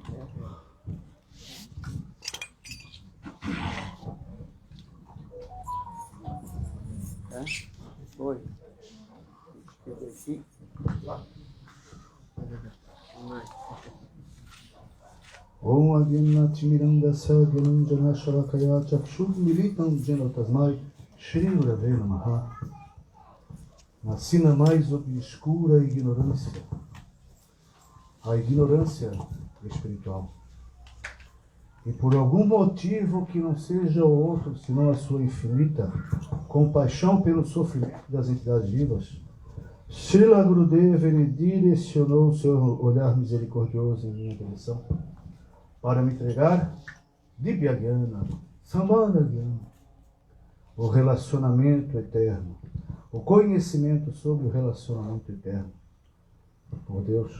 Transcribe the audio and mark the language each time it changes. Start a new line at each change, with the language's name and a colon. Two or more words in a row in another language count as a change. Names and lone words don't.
Portuguese: Oi.
Sanskrit: ॐ अज्ञान तिमिरान्ध सग्यम् जन शलाकया चक्षुर् मीलितम् जेन तस्मै श्री गुरवे नमः.
Portuguese: Nasci na mais obscura ignorância, a ignorância espiritual. E por algum motivo que não seja outro, senão a sua infinita compaixão pelo sofrimento das entidades vivas, Srila Gurudeva ele direcionou o seu olhar misericordioso em minha direção para me entregar
Sanskrit: दिव्य ज्ञान, समान ज्ञान,
Portuguese: o relacionamento eterno, o conhecimento sobre o relacionamento eterno por Deus.